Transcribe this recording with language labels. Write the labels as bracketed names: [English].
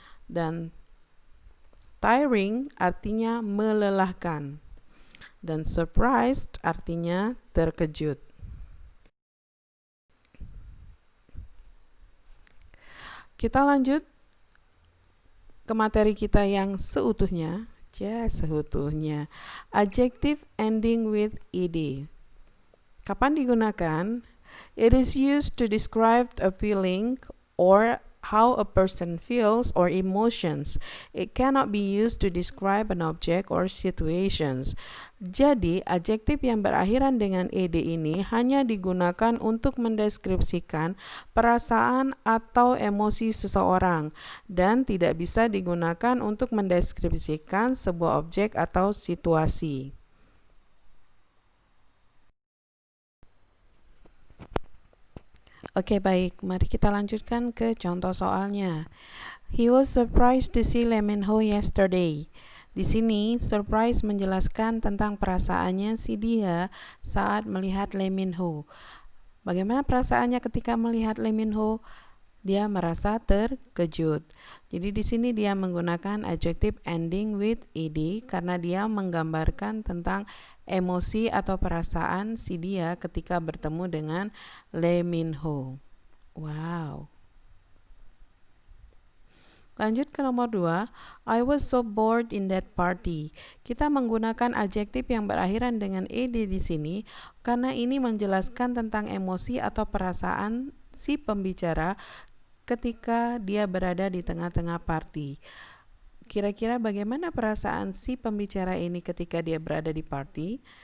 [Indonesian] Dan tiring artinya melelahkan. Dan surprised artinya terkejut. Kita lanjut ke materi kita yang seutuhnya. Seutuhnya. [English] Adjective ending with ed. [Indonesian] Kapan digunakan? [English] It is used to describe a feeling or how a person feels or emotions. It cannot be used to describe an object or situations. [Indonesian] Jadi, adjektif yang berakhiran dengan ed ini hanya digunakan untuk mendeskripsikan perasaan atau emosi seseorang dan tidak bisa digunakan untuk mendeskripsikan sebuah objek atau situasi. Oke, baik. Mari kita lanjutkan ke contoh soalnya. [English] He was surprised to see Lee Min-ho yesterday. [Indonesian] Di sini, surprise menjelaskan tentang perasaannya si dia saat melihat Lee Min-ho. Bagaimana perasaannya ketika melihat Lee Min-ho? Dia merasa terkejut. Jadi di sini dia menggunakan [English] adjective ending with ed [Indonesian] karena dia menggambarkan tentang emosi atau perasaan si dia ketika bertemu dengan Lee Min-ho. Wow. Lanjut ke nomor 2, [English] I was so bored in that party. [Indonesian] Kita menggunakan adjektif yang berakhiran dengan ed di sini karena ini menjelaskan tentang emosi atau perasaan si pembicara ketika dia berada di tengah-tengah party. Kira-kira bagaimana perasaan si pembicara ini ketika dia berada di party?